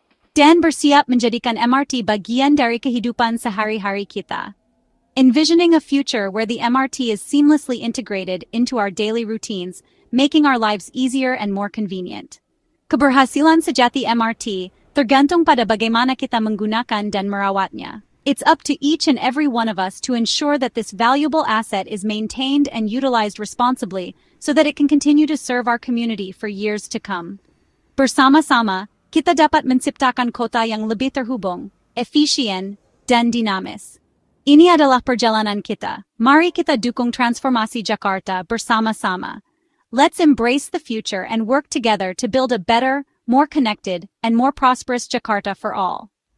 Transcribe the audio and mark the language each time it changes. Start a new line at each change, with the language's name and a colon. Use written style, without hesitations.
Indonesian: Dan bersiap menjadikan MRT bagian dari kehidupan sehari-hari kita.
English: envisioning a future where the MRT is seamlessly integrated into our daily routines, making our lives easier and more convenient.
Indonesian: Keberhasilan sejati MRT tergantung pada bagaimana kita menggunakan dan merawatnya.
English: It's up to each and every one of us to ensure that this valuable asset is maintained and utilized responsibly so that it can continue to serve our community for years to come.
Indonesian: Bersama-sama, kita dapat menciptakan kota yang lebih terhubung, efisien, dan dinamis. Ini adalah perjalanan kita. Mari kita dukung transformasi Jakarta bersama-sama.
English: Let's embrace the future and work together to build a better, more connected, and more prosperous Jakarta for all.